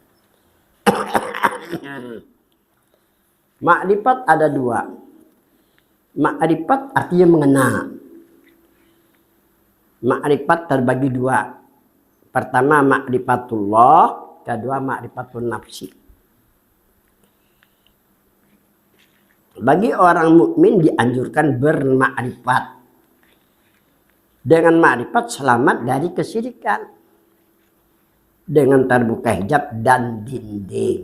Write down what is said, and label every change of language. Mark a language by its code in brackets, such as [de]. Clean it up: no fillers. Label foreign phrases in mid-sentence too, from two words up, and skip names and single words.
[id] Ma'rifat ada dua. Ma'rifat artinya mengenal. Ma'rifat terbagi dua. Pertama ma'rifatullah, kedua [ar] معرفة النفس. [id] Bagi orang mukmin dianjurkan bermakrifat. Dengan makrifat selamat dari kesyirikan. Dengan terbuka hijab dan dinding.